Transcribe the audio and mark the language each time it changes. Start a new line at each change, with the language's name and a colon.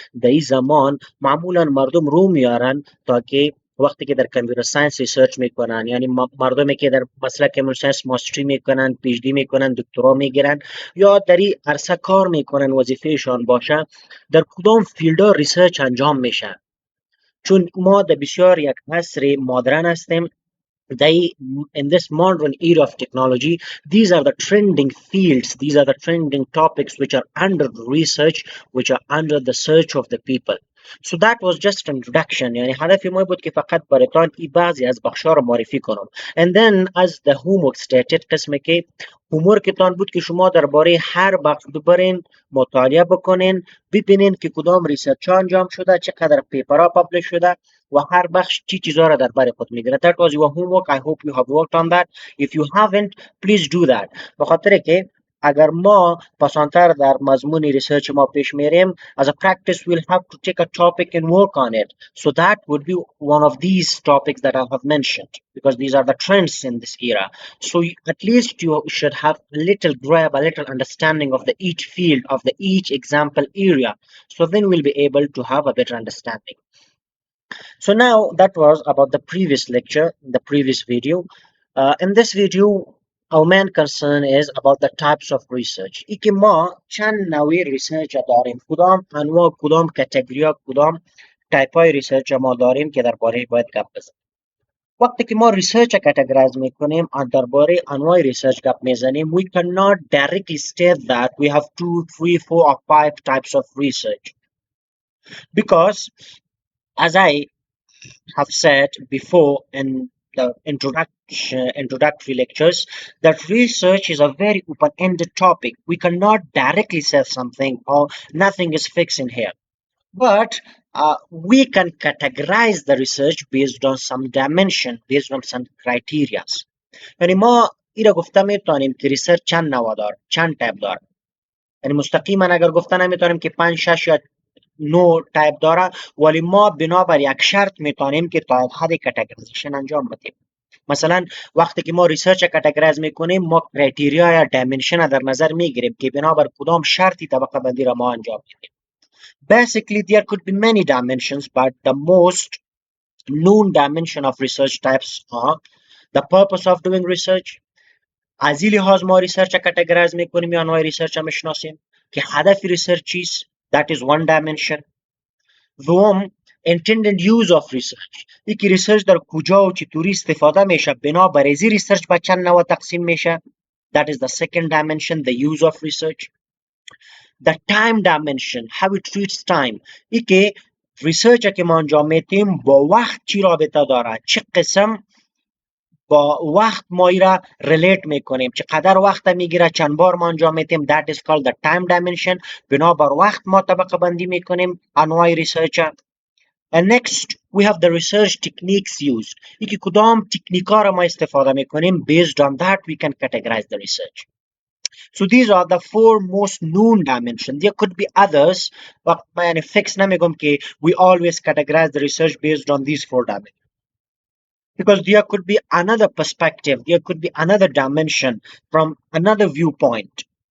Persian: در این زمان معمولا مردم رو میارن تا که وقتی که در کامپیوتر ساینس ریسرچ میکنن، یعنی مردمی که در مسلک کامپیوتر ساینس ماستری میکنن، پی اچ دی میکنن، دکترا میگیرن یا در این عرصه کار میکنن وظیفهشان باشه، در کدام فیلدها ریسرچ انجام میشه. چون ما در بسیار یک عصر مدرن هستیم.
English: In this modern era of technology, these are the trending fields, these are the trending topics which are under research, which are under the search of the people. So that was just an introduction.
Persian: یعنی هدف ما بود که فقط براتون ای بعضی از بخشا رو معرفی کنم.
English: And then as the homework stated،
Persian: قسمی که هومورکتان بود که شما درباره هر بخش ببرین، مطالعه بکنین، ببینین که کدام ریسرچ انجام شده، چقدر پیپرها پابلش شده و هر بخش چی چیزا را درباره خود میگیره.
English: That was your homework. I hope you have worked on that. If you haven't, please do that.
Persian: بخاطر که اگر ما پسانتر در مضمون ریسرچ ما پیش میریم
English: as a practice we'll have to take a topic and work on it. So that would be one of these topics that I have mentioned because these are the trends in this era. So at least you should have a little grab, a little understanding of the each field, of the each example area. So then we'll be able to have a better understanding. So now that was about the previous lecture, the previous video. In this video, our main concern is about the types of research.
Persian: ای که ما چند نوع ریسرچ داریم، کدام انواع، کدام کاتگوریا، کدام تایپ های ریسرچ ما داریم که درباره باید گپ بزنیم. وقتی که ما ریسرچ کاتگورایز میکنیم درباره انواع ریسرچ گپ میزنیم
English: we cannot directly state that we have 2, 3, 4 or 5 types of research because as I have said before in the introductory lectures that research is a very open-ended topic. We cannot directly say something or nothing is fixed in here, but we can categorize the research based on some dimension, based on some criteria.
Persian: یعنی ما ایره گفته میتونیم که ریسرچ چند نوع داره، چند تایپ داره. یعنی مستقیما اگر گفته نمیتونیم که 5 6 یا 9 تایپ داره، ولی ما بنابر یک شرط میتونیم که تا حد کاتگوریزیشن انجام بدیم. مثلا وقتی که ما ریسرچ کاتگورایز میکنیم ما کرایتریا یا دایمنشن در نظر میگیریم که بنابر کدام شرطی طبقه بندی را ما انجام میدیم.
English: Basically there could be many dimensions, but the most known dimension of research types are the purpose of doing research.
Persian: از این لحاظ ما ریسرچ کاتگورایز میکنیم یا انواع ریسرچ میشناسیم که هدف ریسرچ چیست.
English: That is one dimension. دوم intended use of research.
Persian: یکی ریسرچ در کجا و چطوری استفاده میشه بنابر ازی ریسرچ به چند نوع تقسیم میشه.
English: That is the second dimension, the use of research. The time dimension, how it treats time.
Persian: ای که ریسرچ که ما انجام میتیم با وقت چی رابطه داره، چه قسم با وقت ما ای را ریلیت میکنیم، چقدر وقت میگیره، چند بار ما انجام میتیم.
English: That is called the time dimension.
Persian: بنابر وقت ما طبقه بندی میکنیم انواع ریسرچ.
English: And next we have the research techniques used.
Persian: ای که کدام تکنیک ها را ما استفاده میکنیم.
English: Based on that we can categorize the research. So these are the four most known dimensions. There could be others, but
Persian: یعنی fix نمیگم که
English: we always categorize the research based on these four dimensions. Because there could be another perspective, there could be another dimension from another viewpoint.